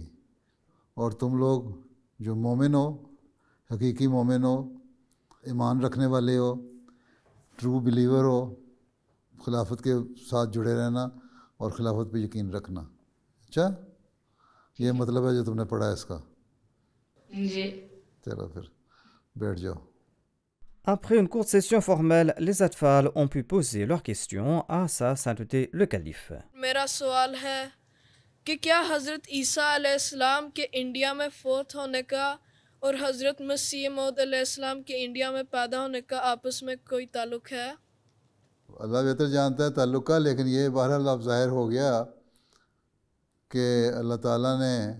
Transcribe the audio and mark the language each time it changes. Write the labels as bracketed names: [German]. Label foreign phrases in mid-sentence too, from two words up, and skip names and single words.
[Urdu] اور تم لوگ جو مومن ہو، حقیقی مومن ہو، ایمان رکھنے والے ہو, [English] true believer [Urdu] ہو، خلافت کے ساتھ جڑے رہنا اور خلافت پہ یقین رکھنا. اچھا، یہ مطلب ہے جو تم نے پڑھا ہے اس کا? जी। چلو پھر بیٹھ جاؤ. [French] Après une courte session formelle, les Atfal ont pu poser leurs questions à sa sainteté le calife. [Urdu] میرا سوال ہے کہ کیا حضرت عیسیٰ علیہ السلام کے انڈیا میں فوت ہونے کا اور حضرت مسیح موعود علیہ السلام کے انڈیا میں پیدا ہونے کا آپس میں کوئی تعلق ہے? اللہ بہتر جانتا ہے تعلق کا، لیکن یہ بہرحال اب ظاہر ہو گیا کہ اللہ تعالیٰ نے